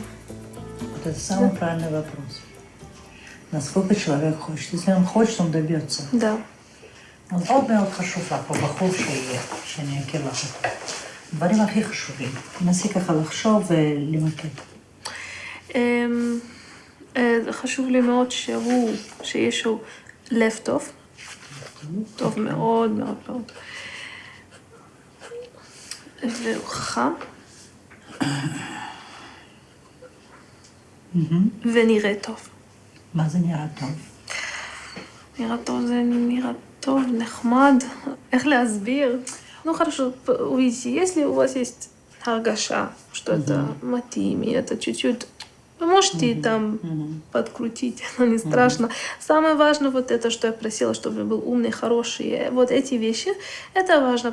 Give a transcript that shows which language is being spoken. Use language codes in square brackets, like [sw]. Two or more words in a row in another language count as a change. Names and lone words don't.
[ru] Вот это самый правильный вопрос. Насколько человек хочет? Если он хочет, он добьется. Да. [he] אז עוד מאוד חשוב לך, או בחור שיהיה, שאני אכיר לך אותו. הדברים הכי חשובים. תנסי ככה לחשוב ולמקד. חשוב לי מאוד שיש לו לב טוב. טוב מאוד מאוד מאוד. והוא חכם. ונראה טוב. מה זה נראה טוב? נראה טוב זה נראה טוב, נחמד. איך להסביר? [ru] Ну хорошо, увидите, если у вас есть харгаша, что это матими, это чуть-чуть, вы можете там подкрутить, но не страшно. Самое важное вот это, что я просила, чтобы был умный, хороший. Вот эти вещи, это важно.